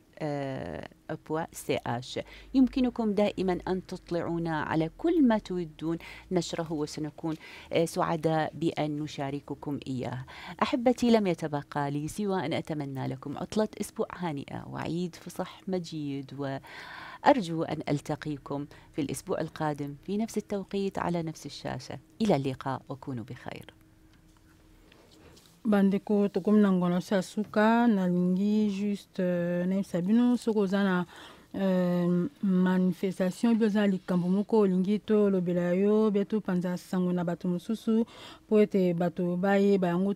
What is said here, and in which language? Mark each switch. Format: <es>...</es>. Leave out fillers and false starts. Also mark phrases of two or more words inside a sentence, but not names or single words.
<ar>يمكنكم دائما أن تطلعونا على كل ما تودون نشره وسنكون سعداء بأن نشارككم إياه. أحبتي، لم يتبقى لي سوى أن أتمنى لكم عطلة أسبوع هانئة وعيد فصح مجيد، وأرجو أن ألتقيكم في الأسبوع القادم في نفس التوقيت على نفس الشاشة. إلى اللقاء وكونوا بخير.</ar> <ln>bandeko tokomi na ngono sa suka nalingi</ln> <fr>juste nayebisa</fr> <ln>bino soki oza na manifestation besoin likambo moko olingi tolobela yo be topanza sango na bato mosusu po ete bato bayeba yango</ln>